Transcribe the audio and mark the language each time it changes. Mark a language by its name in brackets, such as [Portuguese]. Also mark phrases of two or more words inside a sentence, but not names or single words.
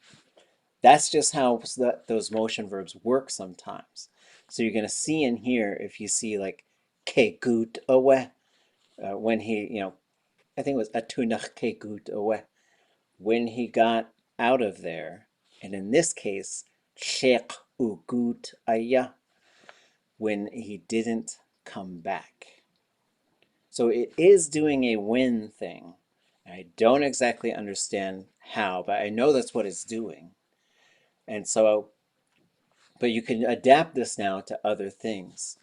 [English] That's just how those motion verbs work sometimes. So you're going to see in here, if you see like kaduch'áakʼ, when he, you know, I think it was [Tlingit] atunach kaduch'áakʼ, [English] when he got out of there, and in this case, [Tlingit] sheq ugut aya, [English] when he didn't come back. So it is doing a when thing. I don't exactly understand how, but I know that's what it's doing. And so, but you can adapt this now to other things.